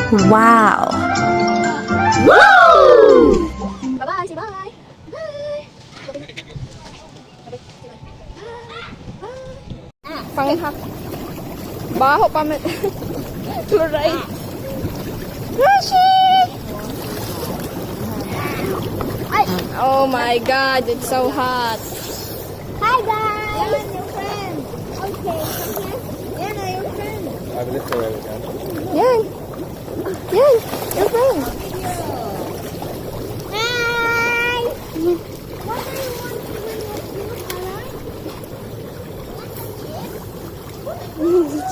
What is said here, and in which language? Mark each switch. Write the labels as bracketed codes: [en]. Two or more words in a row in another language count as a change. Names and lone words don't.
[en] Wow! Bye-bye, say bye. Bye. Panghak. [war] Baho pa man. [en] Chloride. Rashi! Oh my god, it's so hot. Hi guys! Yan, your friend. Okay, come here. Yan na your friend. I will lift her over again. Yan. Yan, your friend. Hi! What do you want to win with you,